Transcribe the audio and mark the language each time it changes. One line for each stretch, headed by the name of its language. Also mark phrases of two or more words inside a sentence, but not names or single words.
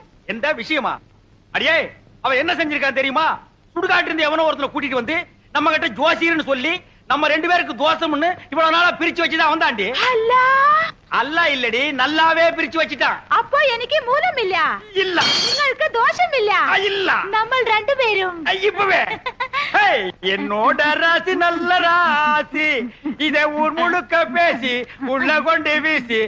Tamil: எந்த விஷயமா? அடியே, அவன் என்ன செஞ்சிருக்கான் தெரியுமா? சுடுகாட்டு இருந்து எவனோ ஒருத்தனை கூட்டிட்டு வந்து நம்ம கிட்ட ஜோசியர்னு சொல்லி நம்ம 2 பேருக்கு தோசம்னு இவ்வளவு நாளா பிரிச்சு வச்சுதான் வந்தாண்டி. அல்லா அல்ல இல்லடி, நல்லாவே பிரிச்சு வச்சுட்டான். அப்போ எனக்கு மூலம் இல்ல இல்ல
Malayalam: നിങ്ങൾക്ക് ദോഷം ഇല്ല
Tamil: இல்ல
Malayalam: നമ്മൾ രണ്ടുപേരും
Tamil: இப்பவே ஹேய், என்னோட ராசி நல்ல ராசி, இதை ஊர் முழுக்க பேசி உள்ள கொண்டு வீசி